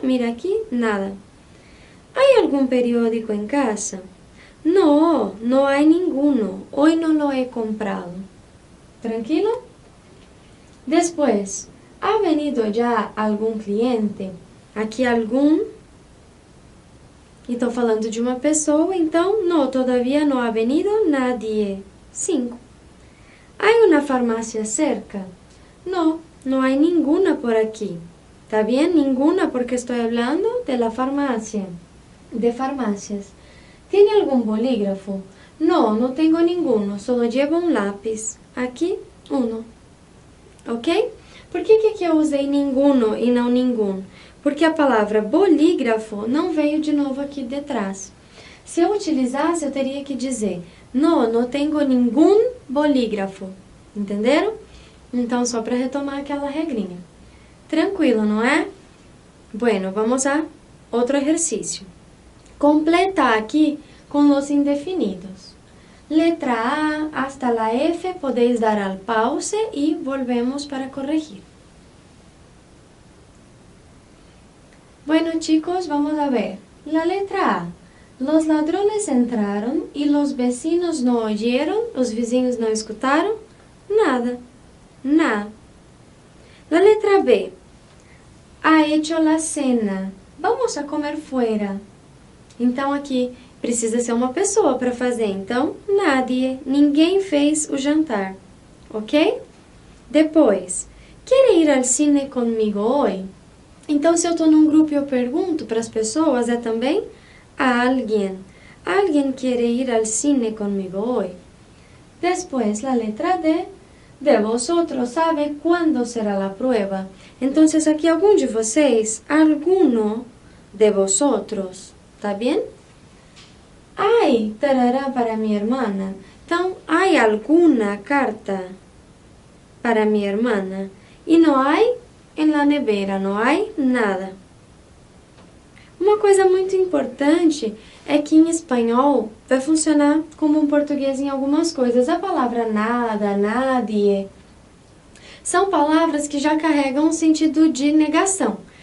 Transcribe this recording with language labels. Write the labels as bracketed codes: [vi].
[es] Mira aquí, nada. ¿Hay algún periódico en casa? No, no hay ninguno. Hoy no lo he comprado. ¿Tranquilo? Después, ¿ha venido ya algún cliente? [pt] Aqui algum. E estou falando de uma pessoa, então, [es] no, todavía no ha venido nadie. 5. ¿Hay una farmacia cerca? No, no hay ninguna por aquí. ¿Está bien? Ninguna, porque estoy hablando de la farmacia. De farmacias. ¿Tiene algún bolígrafo? No, no tengo ninguno, solo llevo un lápiz. [pt] Aqui, uno. Ok? Por que que aqui eu usei ninguno e não nenhum? Porque a palavra bolígrafo não veio de novo aqui de trás. Se eu utilizasse, eu teria que dizer, [es] no, no tengo ningún bolígrafo. [pt] Entenderam? Então, só para retomar aquela regrinha. Tranquilo, não é? Bueno, vamos a outro exercício. Completa aqui com os indefinidos. [es] Letra A hasta la F, podéis dar al pause y volvemos para corregir. Bueno, chicos, vamos a ver. La letra A. Los ladrones entraron y los vecinos no oyeron, [pt] los vizinhos no escutaron nada. [es] Nada. La letra B. Ha hecho la cena. Vamos a comer fuera. [pt] Então, aqui precisa ser uma pessoa para fazer. Então, nadie. Ninguém fez o jantar. Ok? Depois, quer ir ao cine comigo hoje? Então, se eu estou num grupo e eu pergunto para as pessoas, é também a alguém. Alguém quer ir ao cine comigo hoje? Depois, a letra D. De vosotros sabe quando será a prova. Então, aqui algum de vocês, [es] alguno de vosotros, [pt] tá bem? [es] Hay tarará para mi hermana. Então, hay alguna carta para mi hermana. E não hay en la nevera, não hay nada. [pt] Uma coisa muito importante é que em espanhol vai funcionar como um português em algumas coisas. A palavra nada, nadie, são palavras que já carregam um sentido de negação.